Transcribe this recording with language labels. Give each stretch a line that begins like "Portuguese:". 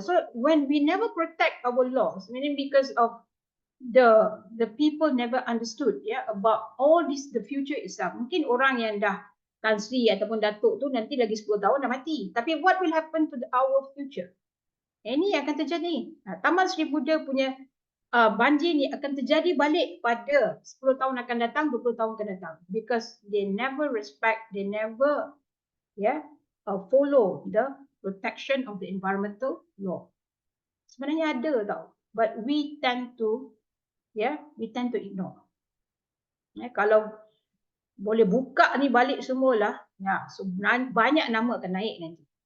English: So when we never protect our laws, meaning because of the people never understood about all this, the future itself.
Malay: Mungkin orang yang dah Tan Sri ataupun Datuk tu nanti lagi 10 tahun dah mati.
English: Tapi what will happen to our future?
Malay: Ini yang akan terjadi. Taman Sri Buddha punya banjir ni akan terjadi balik pada 10 tahun akan datang, 20 tahun akan datang.
English: Because they never respect, they never follow the protection of the environmental law.
Malay: Sebenarnya ada tau.
English: But we tend to ignore.
Malay: Kalau boleh buka ni balik semualah, so banyak nama akan naik nanti.